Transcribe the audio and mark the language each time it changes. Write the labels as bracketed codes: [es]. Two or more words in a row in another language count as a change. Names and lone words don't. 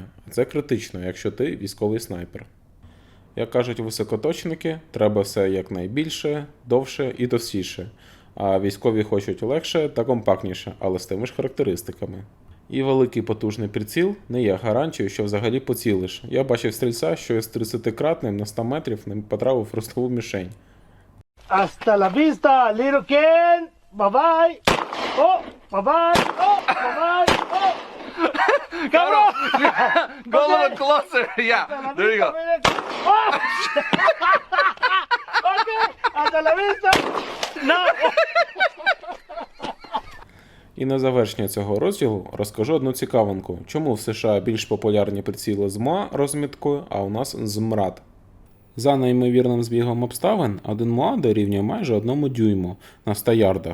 [uk] А це критично, якщо ти військовий снайпер. Як кажуть високоточники, треба все якнайбільше, довше і товстіше, а військові хочуть легше та компактніше, але з тими ж характеристиками. І великий потужний приціл не є гарантією, що взагалі поцілиш. Я бачив стрільця, що з 30-кратним на 100 метрів не потрапив в ростову мішень. [es] Hasta la vista, [en] little Ken. Bye bye. Oh, bye bye. Oh, bye bye. Oh. [es] Cabrón. [en] Go a little closer. Yeah, there you go. Oh. Okay. [es] Hasta la vista. No. [uk] І на завершення цього розділу розкажу одну цікавинку, чому в США більш популярні приціли з МОА розміткою, а у нас з МРАД. За неймовірним збігом обставин, один МОА дорівнює майже 1 дюйму на 100 ярдах.